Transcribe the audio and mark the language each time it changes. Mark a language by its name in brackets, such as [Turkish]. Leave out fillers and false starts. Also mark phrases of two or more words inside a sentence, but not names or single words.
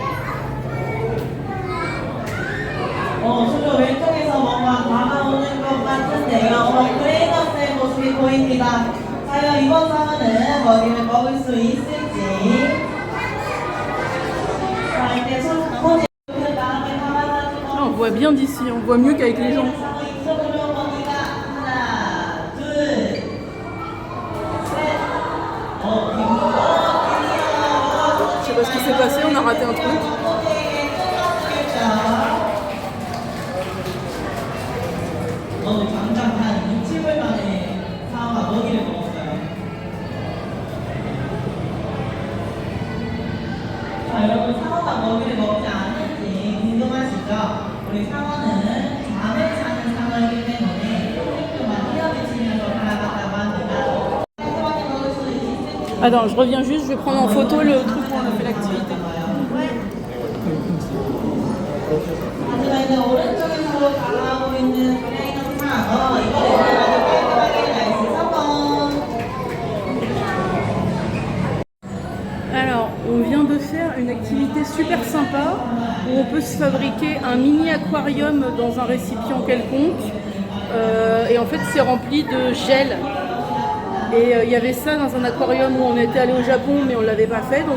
[Korean] 저쪽 왼쪽에서 뭔가 다가오는 것 같은데요. 그레이너스의 모습이 보입니다. 과연 이번 상어는 먹이를 먹을 수 있을지. 자, 이제 코지 그 다음에 가만히 [French] Là, on voit bien d'ici, on voit mieux qu'avec les gens. [Korean] 이쪽으로 먹이가 하나, 둘, 셋. [French] Je sais pas ce qui s'est passé, on a raté un truc. [Korean] 당장 한 6, 7분 만에 상어가 먹이를 먹었어요. 자, 여러분 상어가 먹이를 먹지 않는지 궁금하시죠? 우리 상어는 밤에 사는 상어이기 때문에 땡땡만 헤엄치면서 살아간다고 합니다. 땡땡하게 먹을 수 있을지. [French] Attends, je reviens juste, je vais prendre en photo le truc où on a fait l'activité. [Korean] 하지만 이제 오른쪽에서 다가오고 있는 브레이너 상어 이번에는 아주 깔끔하게 날씨 성공. [French] Alors, on vient de faire une activité super sympa où on peut se fabriquer un mini aquarium dans un récipient quelconque. Et en fait, c'est rempli de gel. Et il y avait ça dans un aquarium où on était allé au Japon, mais on ne l'avait pas fait.